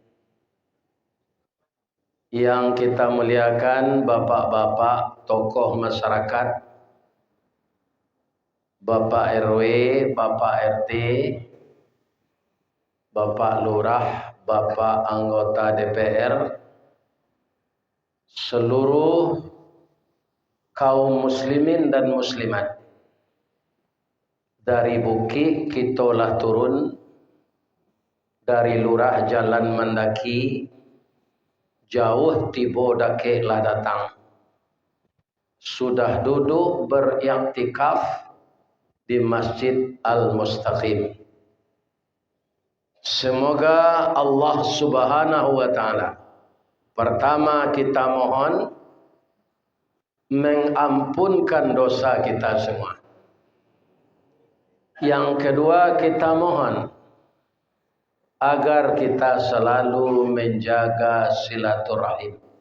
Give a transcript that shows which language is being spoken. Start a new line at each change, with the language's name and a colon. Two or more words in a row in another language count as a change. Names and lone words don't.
Indonesian: Yang kita muliakan bapak-bapak tokoh masyarakat, Bapak RW, Bapak RT, Bapak Lurah, Bapak anggota DPR, seluruh kaum muslimin dan muslimat.
Minangkabau: Dari Bukit kitolah turun, dari Lurah jalan mendaki, jauh tibo dake lah datang.
Indonesian: Sudah duduk beriktikaf di Masjid Al-Mustaqim. Semoga Allah
Arabic: سبحانه وتعالى,
Indonesian: pertama kita mohon mengampunkan dosa kita semua. Yang kedua kita mohon agar kita selalu menjaga silaturahim.